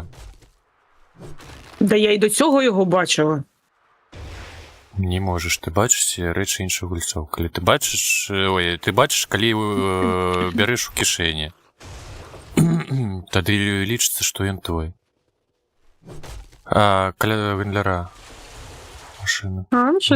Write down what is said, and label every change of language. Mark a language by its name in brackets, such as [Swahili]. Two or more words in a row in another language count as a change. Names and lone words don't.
[Ukrainian] Да я й до цього його бачила. Не можеш, ти бачиш речі інших гульців. Коли ти бачиш, ой, ти бачиш, коли береш у кишені. Тоді лічиться, що він твой. [Belarusian] А, каля вендляра. [Ukrainian] машини. А, ну що